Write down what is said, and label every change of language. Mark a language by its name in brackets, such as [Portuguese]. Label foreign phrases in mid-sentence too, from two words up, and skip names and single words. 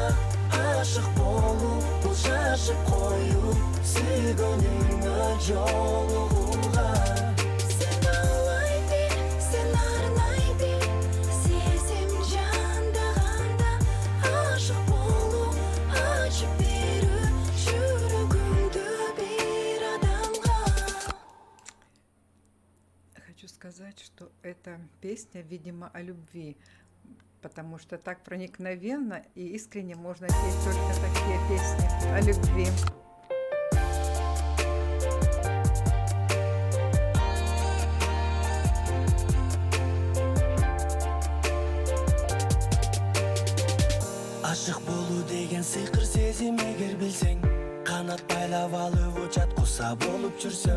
[Kazakh] Aşık болу, бұл шашып қою, сүйгеніңе жолығуға. Сен алай бер, сен арнай бер, сезім жандағанда. Ашық болу, ашып беру, жүрегіңді бір адамға. [Russian] Хочу сказать, что эта песня, видимо, о любви, потому что так проникновенно и искренне можно петь только такие песни о любви. [Kazakh] Ашық болу деген сиқыр сезім егер білсең, қанат байлап алып ұшат құса болып жүрсең.